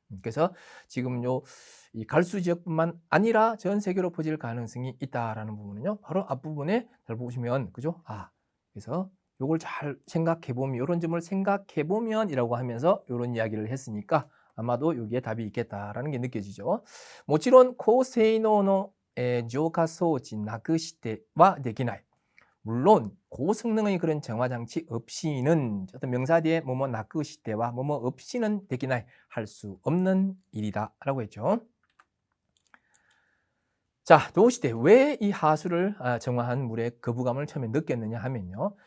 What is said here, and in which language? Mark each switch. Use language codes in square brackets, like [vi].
[ko] 그래서 지금 이 갈수 지역뿐만 아니라 전 세계로 퍼질 가능성이 있다라는 부분은요. 바로 앞부분에 잘 보시면 그죠? 그래서 요걸 잘 생각해 보면 이런 점을 생각해 보면이라고 하면서 이런 이야기를 했으니까 아마도 여기에 답이 있겠다라는 게 느껴지죠. [ja] もちろん高性能の浄化装置なくしてはできない. [ko] 물론 고성능의 그런 정화장치 없이는 어떤 명사 뒤에 뭐뭐 [ja] 나쿠시테와 [ko] 뭐뭐 없이는 되기나 할 수 없는 일이다라고 했죠. 자, 도시대 왜 이 하수를 정화한 물에 거부감을 처음에 느꼈느냐 하면요.